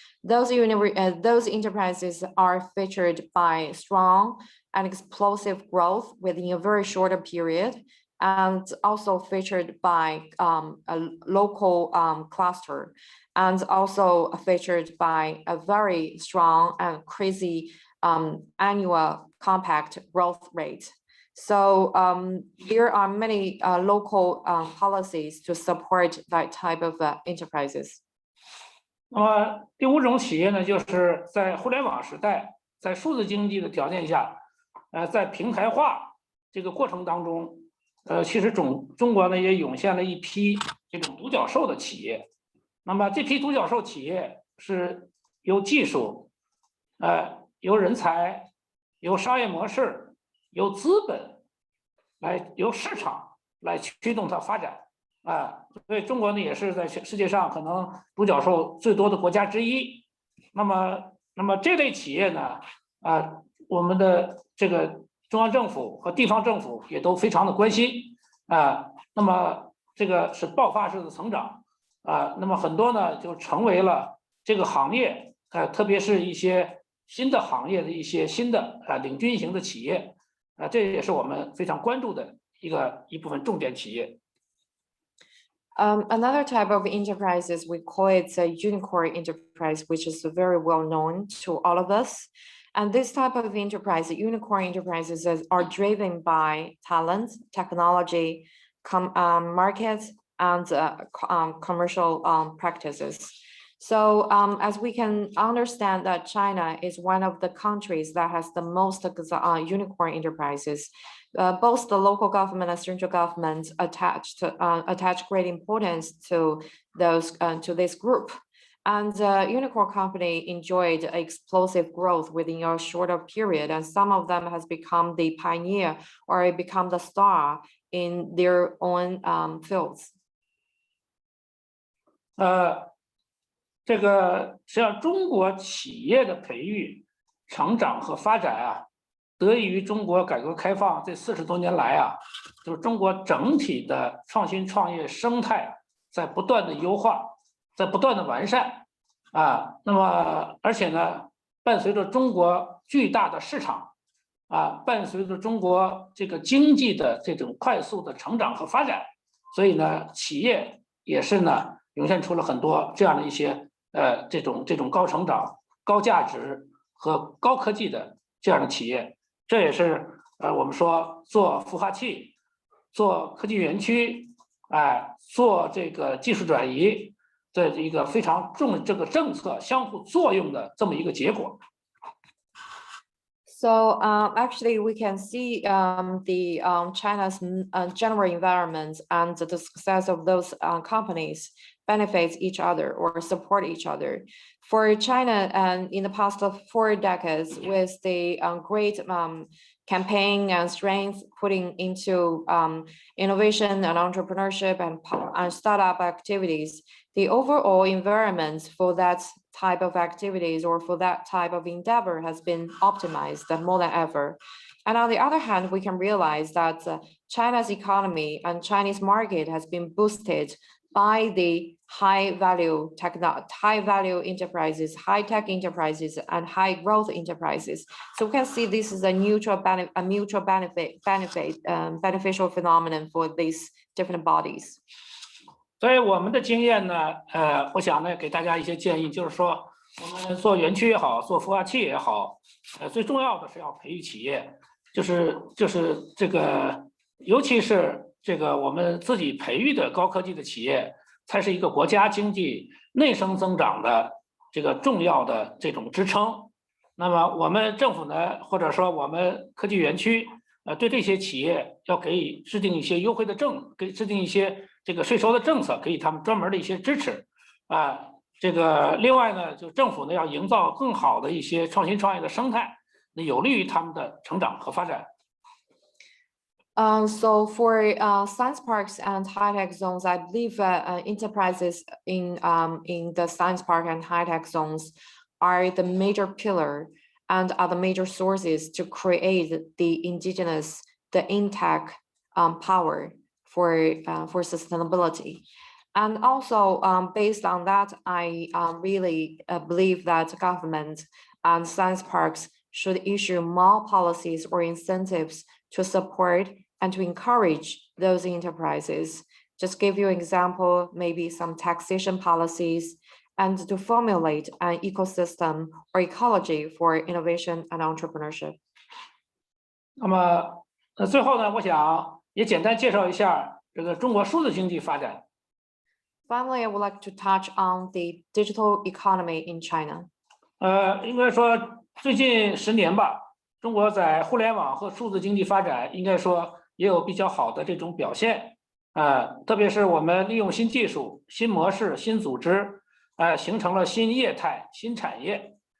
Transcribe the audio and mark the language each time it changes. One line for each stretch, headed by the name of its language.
English: Those enterprises are featured by strong and explosive growth within a very shorter period, and also featured by a local cluster, and also featured by a very strong and crazy annual compact growth rate. So there are many local policies to support that type of enterprises.
Chinese: 那么第5种企业呢，就是在互联网时代，在数字经济的条件下，在平台化这个过程当中，其实中国呢也涌现了一批这种独角兽的企业。那么这批独角兽企业是由技术、由人才、由商业模式、由资本由市场来驱动它发展。所以中国呢也是在世界上可能独角兽最多的国家之一。那么这类企业呢，我们的这个中央政府和地方政府也都非常的关心。那么这个是爆发式的成长。那么很多呢就成为了这个行业，特别是一些新的行业的一些新的领军型的企业。这也是我们非常关注的一部分重点企业。
English: Another type of enterprises, we call it a unicorn enterprise, which is very well known to all of us. And this type of enterprise, unicorn enterprises, are driven by talent, technology, markets, and commercial practices. So as we can understand that China is one of the countries that has the most unicorn enterprises. Both the local government and central government attach great importance to this group. And unicorn company enjoyed explosive growth within a shorter period, and some of them has become the pioneer or become the star in their own fields.
Chinese: 这个实际上中国企业的培育、成长和发展啊，得益于中国改革开放这40多年来啊，就是中国整体的创新创业生态在不断的优化，在不断的完善。那么而且呢，伴随着中国巨大的市场，伴随着中国这个经济的这种快速的成长和发展，所以呢，企业也是呢涌现出了很多这样的一些这种高成长、高价值和高科技的这样的企业。这也是我们说做孵化器、做科技园区、做这个技术转移的一个非常重这个政策相互作用的这么一个结果。
English: So actually, we can see the China's general environment and the success of those companies benefits each other or support each other. For China, and in the past 4 decades, with the great campaign and strength putting into innovation and entrepreneurship and startup activities, the overall environment for that type of activities or for that type of endeavor has been optimized more than ever. And on the other hand, we can realize that China's economy and Chinese market has been boosted by the high value enterprises, high tech enterprises, and high growth enterprises. So we can see this is a beneficial phenomenon for these different bodies.
Chinese: 所以我们的经验呢，我想呢，给大家一些建议，就是说，我们做园区也好，做孵化器也好，最重要的是要培育企业，就是这个，尤其是这个我们自己培育的高科技的企业，才是一个国家经济内生增长的这个重要的这种支撑。那么我们政府呢，或者说我们科技园区，对这些企业要给制定一些优惠的给制定一些这个税收的政策，给予他们专门的一些支持这个另外呢，就政府呢要营造更好的一些创新创业的生态，那有利于他们的成长和发展。
English: So for science parks and high-tech zones, I believe enterprises in the science park and high-tech zones are the major pillar and are the major sources to create the indigenous, the intact power for sustainability. And also based on that, I really believe that government and science parks should issue more policies or incentives to support and to encourage those enterprises. Just give you an example, maybe some taxation policies, and to formulate an ecosystem or ecology for innovation and entrepreneurship.
Chinese: 那么，最后呢，我想也简单介绍一下这个中国数字经济发展。
English: Finally, I would like to touch on the digital economy in China.
Chinese: 应该说最近10年吧，中国在互联网和数字经济发展，应该说也有比较好的这种表现。特别是我们利用新技术、新模式、新组织，形成了新业态、新产业。